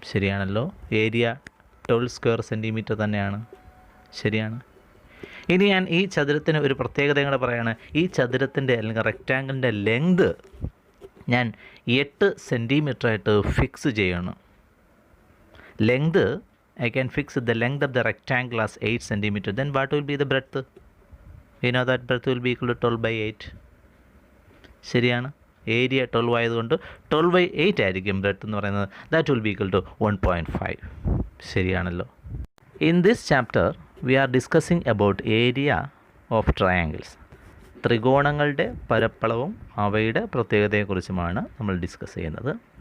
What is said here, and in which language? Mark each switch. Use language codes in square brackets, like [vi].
[ml] ശരിയാണല്ലോ, area 12 square centimetre തന്നെയാണ്. ശരിയാണ്. ഇനി ഞാൻ ഈ ചതുരത്തിന് ഒരു പ്രത്യേകത കൂടെ പറയുകയാണ്. ഈ ചതുരത്തിൻ്റെ അല്ലെങ്കിൽ റെക്റ്റാങ്കിളിൻ്റെ ലെങ്ത് ഞാൻ 8 സെൻറ്റിമീറ്ററായിട്ട് ഫിക്സ് ചെയ്യണം. [en] Length I can fix the length of the rectangle as 8 centimeter. Then what will be the breadth? You know that breadth will be equal to 12/8. [ml] ശരിയാണ്. ഏരിയ 12 ആയതുകൊണ്ട് 12/8 ആയിരിക്കും ബ്രെഡ്ത്ത് എന്ന് പറയുന്നത്. [en] That will be equal to 1.5. [ml] ശരിയാണല്ലോ. [en] In this chapter we are discussing about area of triangles. [ml] ത്രികോണങ്ങളുടെ പരപ്പളവും അവയുടെ പ്രത്യേകതയെക്കുറിച്ചുമാണ് നമ്മൾ discuss ചെയ്യുന്നത്.